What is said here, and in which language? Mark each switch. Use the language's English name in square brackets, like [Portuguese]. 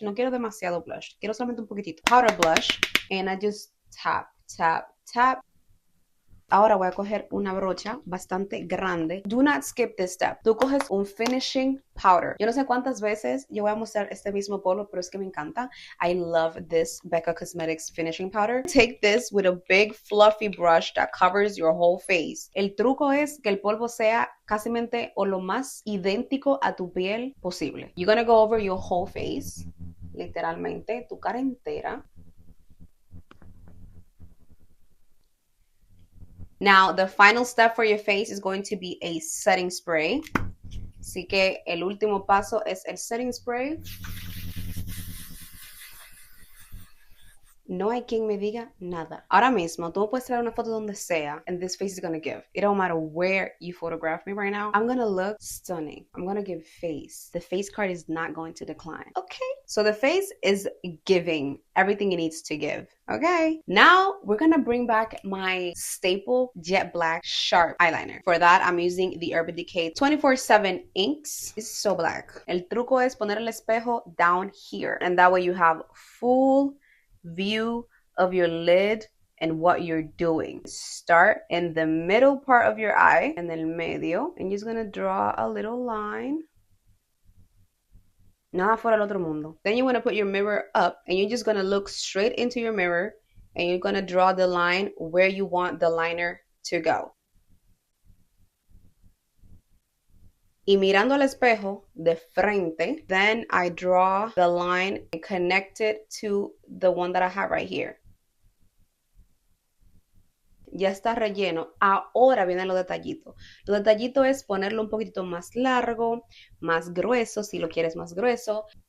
[Spanish] No quiero demasiado blush. Quiero solamente un poquitito. [English] Powder blush. And I just tap, tap, tap. [Spanish] Ahora voy a coger una brocha bastante grande. [English] Do not skip this step. [Spanish] Tú coges un finishing powder. Yo no sé cuántas veces yo voy a mostrar este mismo polvo, pero es que me encanta. [English] I love this Becca Cosmetics finishing powder. Take this with a big fluffy brush that covers your whole face. [Spanish] El truco es que el polvo sea casi o lo más idéntico a tu piel posible. [English] You're gonna go over your whole face. [Spanish] Literalmente, tu cara entera. [English] Now, the final step for your face is going to be a setting spray. [Spanish] Así que el último paso es el setting spray. No hay quien me diga nada. Ahora mismo, tú puedes traer una foto donde sea, [English] and this face is gonna give. It don't matter where you photograph me right now. I'm gonna look stunning. I'm gonna give face. The face card is not going to decline. Okay? So the face is giving everything it needs to give. Okay? Now, we're gonna bring back my staple jet black sharp eyeliner. For that, I'm using the Urban Decay 24/7 inks. It's so black. [Spanish] El truco es poner el espejo [English] down here. And that way you have full view of your lid and what you're doing. Start in the middle part of your eye, [Spanish] en el medio, [English] and you're just gonna draw a little line. [Spanish] Nada fuera del otro mundo. [English] Then you want to put your mirror up, and you're just gonna look straight into your mirror, and you're gonna draw the line where you want the liner to go. [Spanish] Y mirando al espejo de frente, [English] then I draw the line and connect it to the one that I have right here. [Spanish] Ya está relleno. Ahora vienen los detallitos. Los detallitos es ponerlo un poquito más largo, más grueso, si lo quieres más grueso.